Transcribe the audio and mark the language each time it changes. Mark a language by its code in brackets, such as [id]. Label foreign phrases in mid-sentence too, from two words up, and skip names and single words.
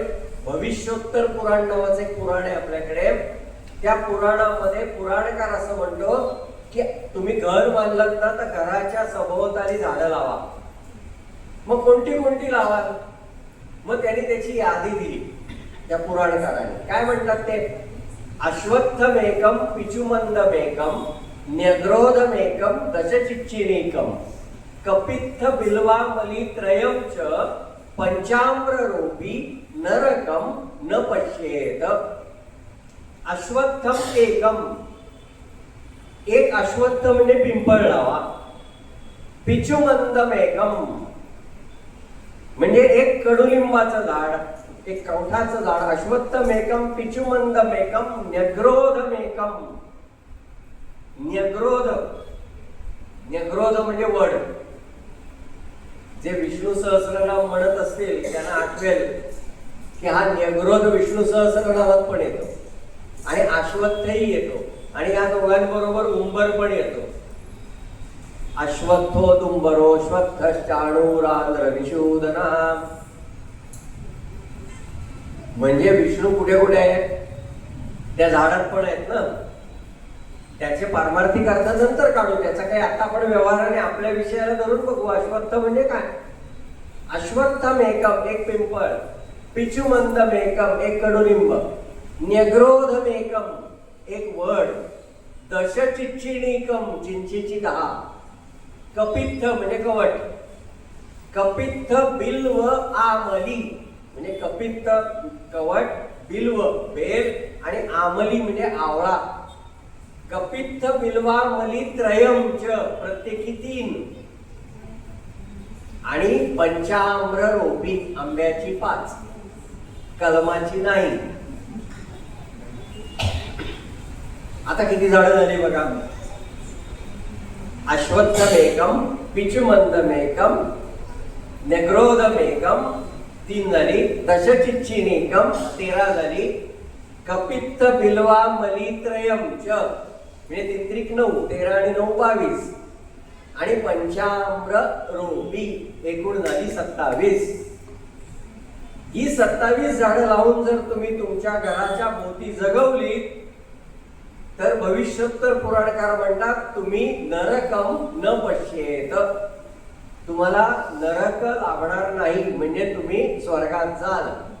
[mr] भविष्योत्तर पुराण नावाचं एक पुराण आहे आपल्याकडे. त्या पुराणामध्ये पुराणकार असं म्हणतो की तुम्ही घर बांधलात ना तर घराच्या सभोवताली झाडं लावा. मग कोणती कोणती लावाल. मग त्यांनी त्याची यादी दिली त्या पुराणकाराने. काय म्हणतात ते, [sa] अश्वत्थमेकम पिचुमंदमेकम न्यग्रोधमेकम दशचिच्चिनेकम कपित्थ बिल्वामली त्रयम च पंचाम्ररूपी नरकम न पश्येत. अश्वत्थम एकम, [mr] एक अश्वत्थ म्हणजे पिंपळ लावा. पिचुमंदमेकम म्हणजे एक कडुलिंबाचं झाड, एक कवठाचं झाड. [sa] अश्वत्थमेकम पिचुमंदमेकम न्यग्रोधमेकम. [mr] न्यग्रोध, न्यग्रोध म्हणजे वड. जे विष्णू सहस्रनाम म्हणत असतील त्यांना आठवेल की हा न्यग्रोध विष्णू सहस्रनामात पण येतो आणि अश्वत्थही येतो आणि या दोघांबरोबर उंबर पण येतो. [sa] अश्वत्थो दुंबरो श्वत्थश्चाणूरांध्र विशूदना. [mr] म्हणजे विष्णू कुठे कुठे आहेत? त्या झाडात पण आहेत ना. त्याचे पारमार्थिक अर्थ नंतर काढू, त्याचा काही आता आपण व्यवहाराने आपल्या विषयाला धरून बघू. अश्वत्थ म्हणजे काय? [sa] अश्वत्थम एकम, [mr] एक पिंपळ. [sa] पिचुमंदम एकम, [mr] एक कडुलिंब. [sa] न्यग्रोधम एकम, [mr] एक वड. दशचिच्चिणीकम, चिंचेची 10. कपित्थ म्हणजे कवट. [sa] कपित्थ बिल्व आमली [mr] म्हणजे [sa] कपित्थ कवट, [mr] बिल्व बेल आणि आमली म्हणजे आवळा. [sa] कपित्थ बिल्वामली त्रयम च, [mr] प्रत्येकी 3. आणि [sa] पंचाम्र रोपी, [mr] आंब्याची 5, कलमाची नाही. आता किती झाडं झाली बघा. [sa] अश्वत्थमेकम, पिचुमंदमेकम, नग्रोधमेकम 3 झाली. [mr] दशचिच्चिनीकम 13 झाली. [sa] कपित्थ बिल्वा मलित्रयम च [mr] म्हणजे 3 9, 13 आणि 9 22. आणि [sa] पंचाम्र रोपी [mr] एकूण झाली 27. ही 27 झाडं लावून जर तुम्ही तुमच्या घराच्या भोवती जगवली तर भविष्योत्तर पुराणकार म्हणतात तुम्ही [sa] नरकम न पश्येत, [mr] तुम्हाला नरक लाभणार नाही, म्हणजे तुम्ही स्वर्गात जाल.